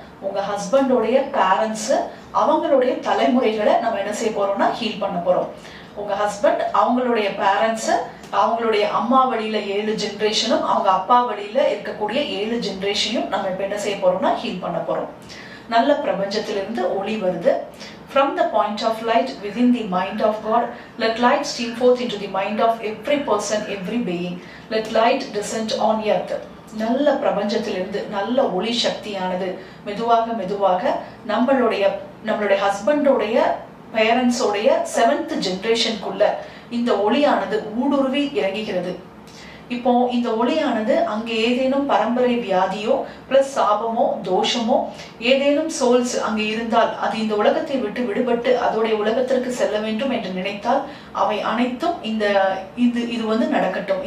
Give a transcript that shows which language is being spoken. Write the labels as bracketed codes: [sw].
[ta] உங்க ஹஸ்பண்டோடைய பேரண்ட்ஸ் அவங்களுடைய தலைமுறைகளை நம்ம என்ன செய்ய போறோம்னா ஹீல் பண்ண போறோம். உங்க ஹஸ்பண்ட் அவங்களுடைய பேரண்ட்ஸ், அவங்களுடைய அம்மா வழியில 7 ஜெனரேஷனும், அவங்க அப்பா வழியில இருக்கக்கூடிய 7 ஜெனரேஷனையும் நம்ம இப்ப என்ன செய்ய போறோம்னா ஹீல் பண்ண போறோம். நல்ல பிரபஞ்சத்திலிருந்து ஒளி வருது. [en] From the point of light within the mind of God, let light stream forth into the mind of every person, every being. Let light descend on earth. [ta] நல்ல பிரபஞ்சத்திலிருந்து நல்ல ஒளி சக்தியானது மெதுவாக மெதுவாக நம்மளுடைய ஹஸ்பண்டோடைய பேரண்ட்ஸோடைய 7th ஜெனரேஷனுக்குள்ள இந்த ஒளியானது ஊடுருவி இறங்குகிறது. இப்போ இந்த ஒளியானது அங்கே ஏதேனும் பரம்பரை வியாதியோ பிளஸ் சாபமோ தோஷமோ ஏதேனும் சோல்ஸ் அங்கே இருந்தால் அது இந்த உலகத்தை விட்டு விடுபட்டு அதோடைய உலகத்திற்கு செல்ல வேண்டும் என்று நினைத்தால் அவை அனைத்தும் இது வந்து நடக்கட்டும்.